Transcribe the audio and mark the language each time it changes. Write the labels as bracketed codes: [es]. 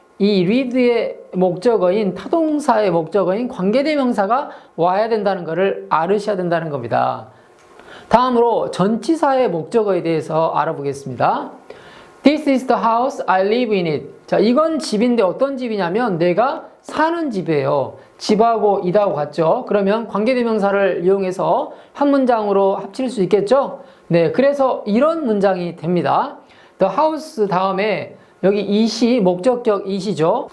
[ko] 이 read의 목적어인 타동사의 목적어인 관계대명사가 와야 된다는 것을 알으셔야 된다는 겁니다. 다음으로 전치사의 목적어에 대해서 알아보겠습니다. [en] This is the house I live in it. [ko] 자, 이건 집인데 어떤 집이냐면 내가 사는 집이에요. 집하고 이하고 같죠? 그러면 관계대명사를 이용해서 한 문장으로 합칠 수 있겠죠? 네, 그래서 이런 문장이 됩니다. The house 다음에 여기 it이 목적격 it이죠.